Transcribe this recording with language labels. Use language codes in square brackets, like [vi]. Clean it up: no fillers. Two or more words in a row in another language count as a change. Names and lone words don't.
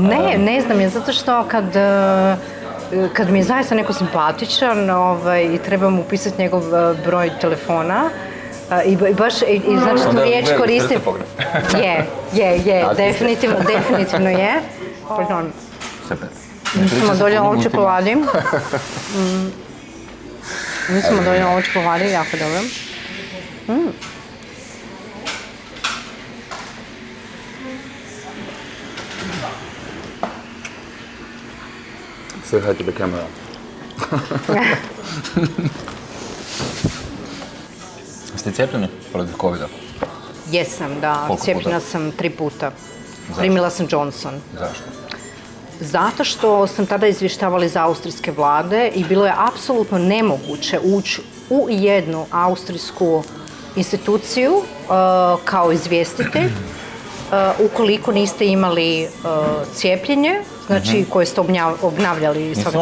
[hr] Ne znam je, zato što kad mi je zaista neko simpatičan i trebam upisati njegov broj telefona, i baš, znači tu Onda riječ veliki koristim. srce Je, Tako ste. definitivno je. Pardon, Super. mi smo dolje ovo čokoladi. Mi smo dolje ovo čokoladi, jako dobro. [en] Say hi to the camera. [hr] Ste cijepljeni protiv covida? Jesam, da, Koliko cijepljena puta? sam 3 puta. Primila sam Johnson. Zašto? Zato što sam tada izvještavali iz austrijske vlade i bilo je apsolutno nemoguće ući u jednu austrijsku instituciju kao izvjestitelj ukoliko niste imali cijepljenje, znači koje ste obnavljali svaka 3